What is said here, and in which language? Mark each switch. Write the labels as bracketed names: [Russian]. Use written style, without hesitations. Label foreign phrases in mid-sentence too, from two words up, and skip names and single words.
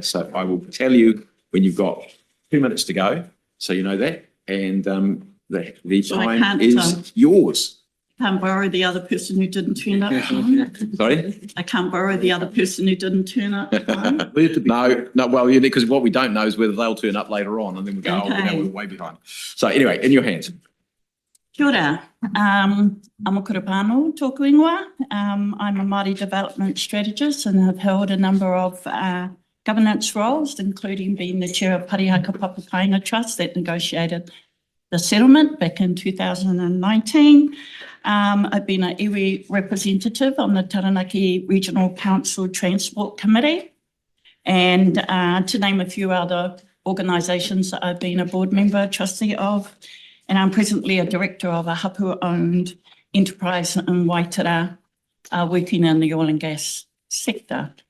[English] So I will tell you when you've got 2 minutes to go, so you know that, and the So I time can't, is yours. Can't borrow the other person who didn't turn up. Sorry. I can't borrow the other person who didn't turn up. No, well, because what we don't know is whether they'll turn up later on, and then we go, oh, Okay. we're way behind. So anyway, in your hands. [Māori] Kia ora. Amakura pāno tōku ingoa. [English] I'm a Māori development strategist and have held a number of governance roles, including being the chair of Parihaka Papakainga Trust that negotiated the settlement back in 2019. I've been an iwi representative on the Taranaki Regional Council Transport Committee, and to name a few other organisations that I've been a board member, trustee of, and I'm presently a director of a hapu-owned enterprise in Waitara, working in the oil and gas sector.